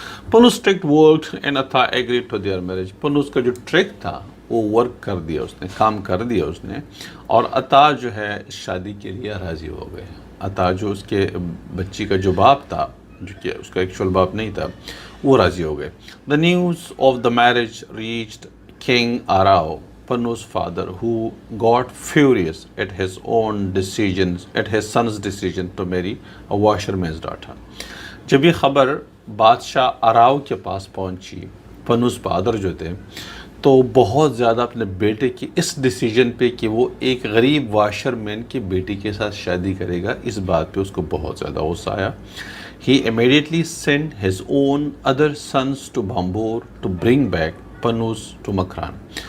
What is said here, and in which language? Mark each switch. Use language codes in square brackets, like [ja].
[en] Panu's trick worked and Ata agreed to their marriage. [ur] پنوس کا جو ٹرک تھا وہ ورک کر دیا اس نے، کام کر دیا اس نے، اور عطا جو ہے شادی کے لیے راضی ہو گئے. عطا جو اس کے بچی کا جو باپ تھا، جو کہ اس کا ایکچوئل باپ نہیں تھا، وہ راضی ہو گئے. [en] The news of the marriage reached king Arao, Panu's father, who got furious at his own decisions, at his son's decision to marry a washerman's daughter. [ur] جب یہ خبر بادشاہ اراؤ کے پاس پہنچی، پنوس فادر جو تھے، تو بہت زیادہ اپنے بیٹے کی اس ڈیسیجن پہ کہ وہ ایک غریب واشر مین کی بیٹی کے ساتھ شادی کرے گا، اس بات پہ اس کو بہت زیادہ غصہ آیا. [en] He immediately sent his own other sons to Bambur to bring back Panus to Makran.